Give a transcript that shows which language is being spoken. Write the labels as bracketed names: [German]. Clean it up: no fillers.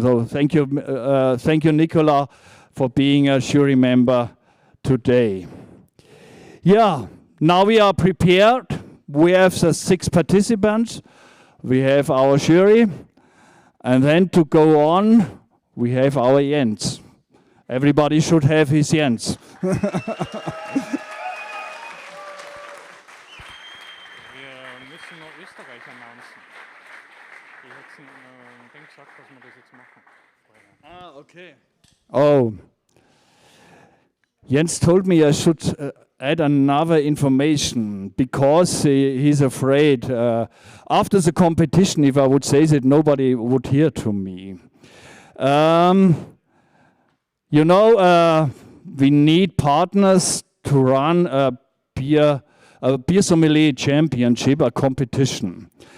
[English] So thank you, Nicola, for being a jury member today. Yeah, now we are prepared. We have the 6 participants. We have our jury, and then to go on, we have our Jens. Everybody should have his Jens. [German] Wir müssen noch Österreich announcen. Die hätten den gesagt, dass wir das jetzt machen. [English] Ah, okay. Oh. Jens told me I should add another information because he's afraid after the competition, if I would say that, nobody would hear to me. You know, we need partners to run a beer sommelier championship, a competition.